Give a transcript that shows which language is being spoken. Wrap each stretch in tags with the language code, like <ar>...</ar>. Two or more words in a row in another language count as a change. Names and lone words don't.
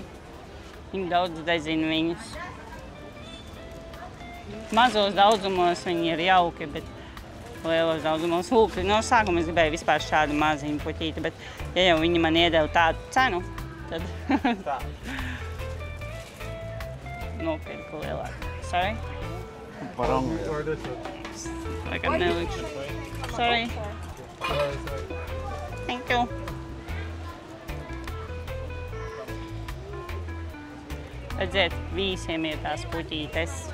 <lv>Viņi daudz dezina viņus. Mazos daudzumos viņi ir jauki, bet lielos daudzumos. Lūk, no sākuma es gribēju vispār šādu maziņu puķīti, bet ja jau viņi man iedeva tādu cenu, tad nopirku lielāku. Sorry? Laikam nelikšu.</lv> <en>Sorry. Thank you.</en> <lv>Redziet, visiem ir tās puķītes.</lv>